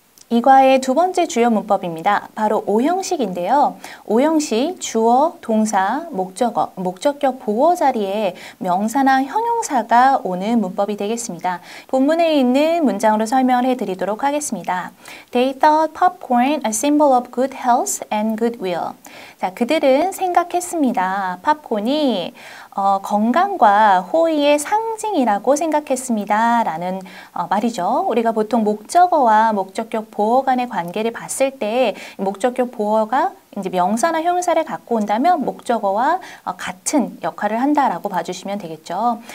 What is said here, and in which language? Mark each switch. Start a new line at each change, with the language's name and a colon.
Korean: 이 과의 두 번째 주요 문법입니다. 바로 오형식인데요. 오형식 주어, 동사, 목적어, 목적격 보어 자리에 명사나 형용사가 오는 문법이 되겠습니다. 본문에 있는 문장으로 설명을 해드리도록 하겠습니다.
English: They thought popcorn a symbol of good health and goodwill.
Korean: 자, 그들은 생각했습니다. 팝콘이 건강과 호의의 상징이라고 생각했습니다. 라는 말이죠. 우리가 보통 목적어와 목적격 보어 간의 관계를 봤을 때 목적격 보어가 이제 명사나 형용사를 갖고 온다면 목적어와 같은 역할을 한다라고 봐주시면 되겠죠.